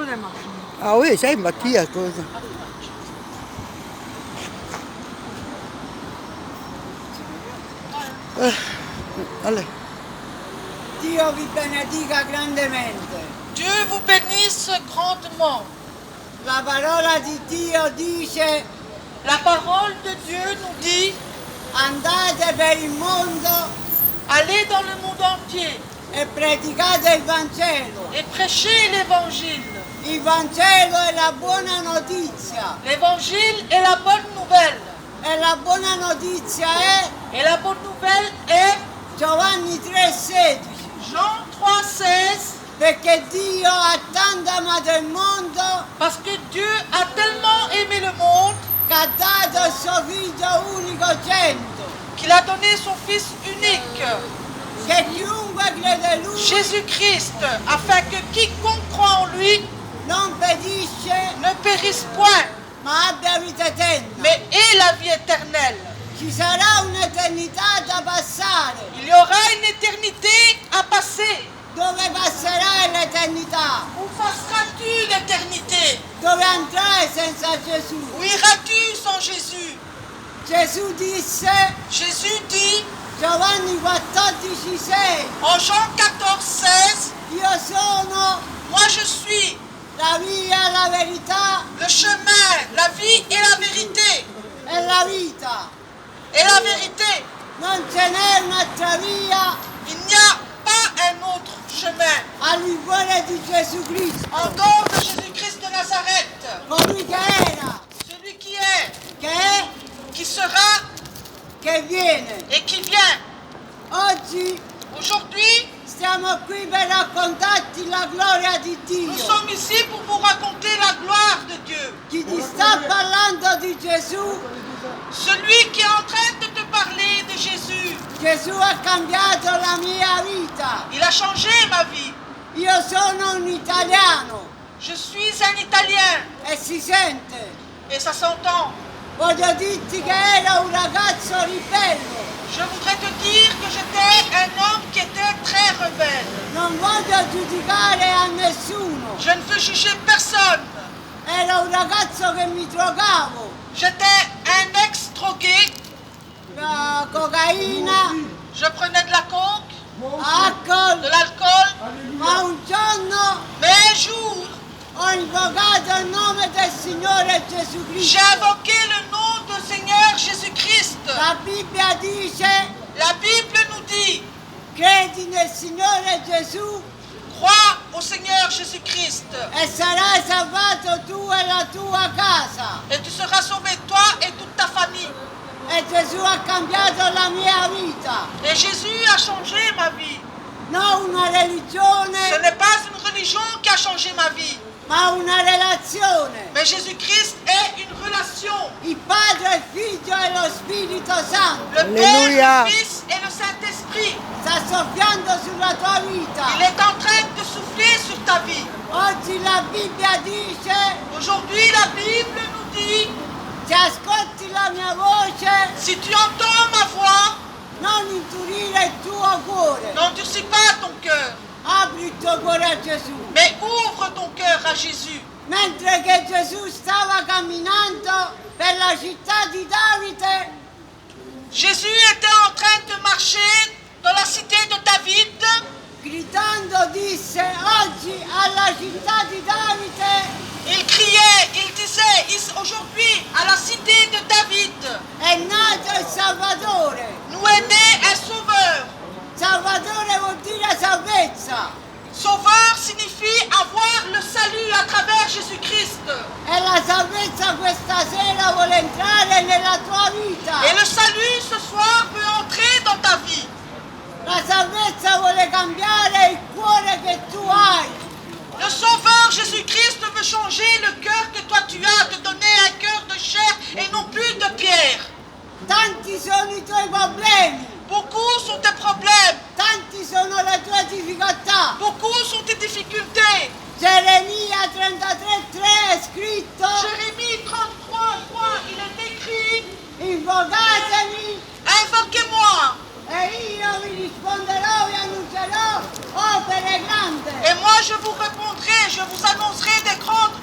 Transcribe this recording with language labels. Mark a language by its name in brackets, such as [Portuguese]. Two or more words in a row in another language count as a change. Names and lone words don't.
[Italian] ma figlia. [French] Ah oui, sai, Mattia, cosa? Allez. [Italian] Dio vi benedica grandemente. [French] Dieu vous bénisse grandement. [Italian] La parola di Dio dice: [French] La parole de Dieu nous dit, [Italian] andate per il mondo [French] allez dans le monde entier [Italian] e predicate il Vangelo. [French] et prêchez l'évangile. [Italian] Il Vangelo è la buona notizia. [French] L'évangile est la bonne nouvelle. [Italian] E la buona notizia è [French] Et la bonne nouvelle est [Italian] Giovanni 3,16. [French] Jean 3,16. [Italian] Perché Dio ha tanto amato il mondo [French] Parce que Dieu a tellement aimé le monde [Italian] che ha dato il suo figlio unicogenito. [French] qu'il a donné son Fils unique, [Italian] Che chiunque crede in lui [French] Jésus-Christ, afin que quiconque croit en lui [Italian] non perisce [French] ne périsse point, [Italian] ma abbia vita eterna. [French] mais ait la vie éternelle. [Italian] Ci sarà un'eternità da passare. [French] Il y aura une éternité à passer. [Italian] Dove passerai l'eternità? [French] Où passeras-tu l'éternité? [Italian] Dove andrai senza Gesù? [French] Où iras-tu sans Jésus? [Italian] Gesù disse, [French] Jésus dit [Italian] Giovanni 14,6, [French] en Jean 14,16, [Italian] io sono [French] moi je suis [Italian] la via, la verità [French] le chemin, la vie et la vérité. [Italian] e la vita. [French] Et la vérité, [Italian] Non ce n'è un'altra via [French] il n'y a pas un autre chemin [Italian] al di fuori di Gesù Cristo. [French] en dehors de Jésus-Christ de Nazareth. [Italian] Colui che era, [French] Celui qui est, [Italian] che è, [French] qui sera [Italian] che viene. [French] et qui vient. [Italian] Oggi [French] Aujourd'hui, [Italian] stiamo qui per raccontarti la gloria di [French] nous [Italian] Dio. [French] sommes ici pour vous raconter la gloire de Dieu. [Italian] Chi ti sta parlando di Gesù, [French] Celui qui est en train de te parler de Jésus, [Italian] Gesù ha cambiato la mia vita. [French] il a changé ma vie. [Italian] Io sono un italiano [French] Je suis un Italien [Italian] e si sente. [French] et ça s'entend. [Italian] Voglio dirti che era un ragazzo ribelle. [French] Je voudrais te dire que j'étais un homme qui était très rebelle. [Italian] Non voglio giudicare a nessuno. [French] Je ne veux juger personne. [Italian] Era un ragazzo che mi drogavo. [French] J'étais un ex-drogué. [Italian] Cocaina, [French] Je prenais de la coke, [Italian] alcol. [French] de l'alcool. [Italian] Ma un giorno [French] Mais un jour, [Italian] ho invocato il nome del Signore Gesù [French] j'ai [Italian] Cristo. [French] invoqué le nom du Seigneur Jésus-Christ. [Italian] La Bibbia dice, [French] La Bible nous dit, [Italian] credi nel Signore Gesù [French] crois au Seigneur Jésus-Christ [Italian] e sarai salvato tu e la tua casa. [French] et tu seras sauvé toi et toute ta famille. [Italian] E Gesù ha cambiato la mia vita. [French] Et Jésus a changé ma vie. [Italian] Non una [French] Ce [Italian] religione, [French] n'est pas une religion qui a changé ma vie, [Italian] ma una relazione. [French] mais Jésus-Christ est une relation. [Italian] Il Padre, il Figlio e lo Spirito Santo [French] Le Alléluia. Père, le Fils et le Saint-Esprit. [Italian] sta soffiando sulla tua [French] Il [Italian] vita. [French] est en train de souffler sur ta vie. [Italian] Oggi la Bibbia dice, [French] Aujourd'hui, la Bible nous dit, [Italian] se ascolti la mia voce, [French] si tu entends ma voix, [Italian] non indurire il tuo cuore. [French] n'endurcis pas ton cœur, [Italian] Apri il tuo cuore a Gesù. [French] mais ouvre ton cœur à Jésus. [Italian] Mentre che Gesù stava camminando per la città di Davide, [French] Jésus était en train de marcher dans la cité de David, [Italian] gridando disse, oggi alla città di Davide [French] il criait, il disait, aujourd'hui, à la cité de David, [Italian] è nato il Salvatore. [French] nous est né un sauveur. [Italian] Salvatore vuol dire salvezza. [French] Sauveur signifie avoir le salut à travers Jésus-Christ. [Italian] E la salvezza questa sera vuole entrare nella tua vita. [French] Et le salut ce soir peut entrer dans ta vie. [Italian] La salvezza vuole cambiare il cuore che tu hai. [French] Le Sauveur Jésus-Christ veut changer le cœur que toi tu as, te donner un cœur de chair et non plus de pierre. [Italian] Tanti sono i tuoi problemi, [French] Beaucoup sont tes problèmes, [Italian] tanti sono le tue difficoltà. [French] beaucoup sont tes difficultés. [Italian] Geremia 33,3 è scritto, [French] Jérémie 33:3, il est écrit, [Italian] invocatemi [French] invoquez-moi [Italian] e io vi risponderò, vi annuncerò opere grandi. [French] et moi je vous répondrai, je vous annoncerai des grandes